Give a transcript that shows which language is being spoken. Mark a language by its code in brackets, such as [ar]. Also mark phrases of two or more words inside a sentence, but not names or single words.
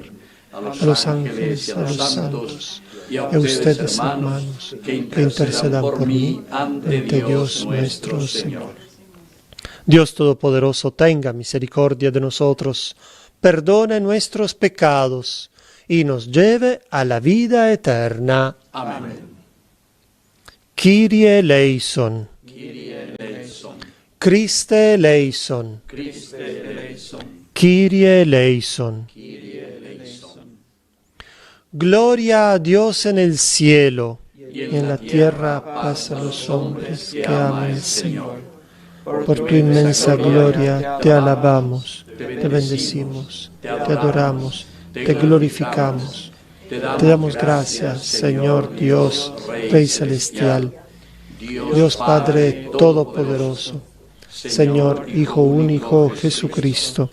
[es] a los ángeles, a los santos, y a ustedes, hermanos, que intercedan por mí ante Dios nuestro Señor. Dios Todopoderoso tenga misericordia de nosotros, perdone nuestros pecados y nos lleve a la vida eterna. Amén. [el] Κύριε ἐλέησον. Κύριε ἐλέησον. Χριστὲ ἐλέησον. Χριστὲ ἐλέησον. Κύριε ἐλέησον. Κύριε ἐλέησον. [es] Gloria a Dios en el cielo Y y en la tierra paz a los hombres que aman al Señor. Por tu inmensa gloria te alabamos, te bendecimos, te adoramos, te glorificamos. Te damos gracias, Señor Dios, Rey Celestial, Dios Padre Todopoderoso, Señor, Hijo único Jesucristo,